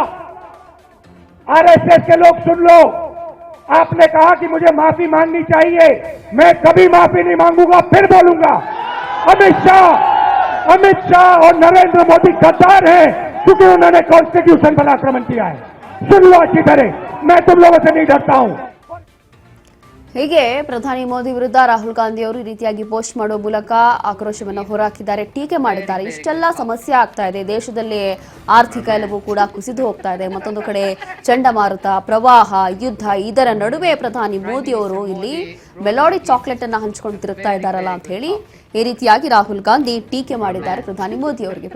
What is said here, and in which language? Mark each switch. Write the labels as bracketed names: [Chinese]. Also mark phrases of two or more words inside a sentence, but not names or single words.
[Hindi] आरएसएस के लोग सुन लो, आपने कहा कि मुझे माफी मांगनी चाहिए, मैं कभी माफी नहीं मांगूंगा, फिर बोलूंगा। अमित शाह और नरेंद्र मोदी गद्दार हैं, क्योंकि उन्होंने कॉन्स्टिट्यूशन पर आक्रमण किया है। सुन लो अच्छी तरह, मैं तुम लोगों से नहीं डरता हूं। [Kannada] ಹೀಗೆ ಪ್ರಧಾನಿ ಮೋದಿ ವಿರುದ್ಧ ರಾಹುಲ್ ಗಾಂಧಿ ಅವರು ಈ ರೀತಿಯಾಗಿ ಪೋಸ್ಟ್ ಮಾಡುವ ಮೂಲಕ ಆಕ್ರೋಶವನ್ನು ಹೊರಹಾಕಿದ್ದಾರೆ, ಟೀಕೆ ಮಾಡಿದ್ದಾರೆ. ಇಷ್ಟೆಲ್ಲ ಸಮಸ್ಯೆ ಆಗ್ತಾ ಇದೆ, ದೇಶದಲ್ಲಿ ಆರ್ಥಿಕ ಎಲ್ಲವೂ ಕೂಡ ಕುಸಿದು ಹೋಗ್ತಾ ಇದೆ. ಮತ್ತೊಂದು ಕಡೆ ಚಂಡಮಾರುತ, ಪ್ರವಾಹ, ಯುದ್ಧ, ಇದರ ನಡುವೆ ಪ್ರಧಾನಿ ಮೋದಿ ಅವರು ಇಲ್ಲಿ ಮೆಲೋಡಿ ಚಾಕ್ಲೇಟ್ ಅನ್ನ ಹಂಚಿಕೊಂಡು ತಿರುಗ್ತಾ ಇದ್ದಾರಲ್ಲ ಅಂತ ಹೇಳಿ ಈ ರೀತಿಯಾಗಿ ರಾಹುಲ್ ಗಾಂಧಿ ಟೀಕೆ ಮಾಡಿದ್ದಾರೆ ಪ್ರಧಾನಿ ಮೋದಿ ಅವರಿಗೆ.